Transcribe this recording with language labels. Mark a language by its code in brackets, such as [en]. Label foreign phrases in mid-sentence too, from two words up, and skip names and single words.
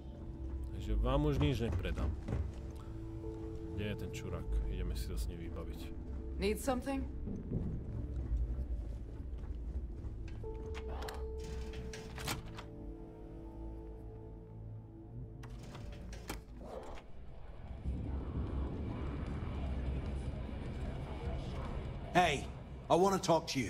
[sk] Takže vám už nič nepredám. Kde je ten čurák? Ideme si to s ním vybaviť. [en] Need something? Hey, I want to talk to you.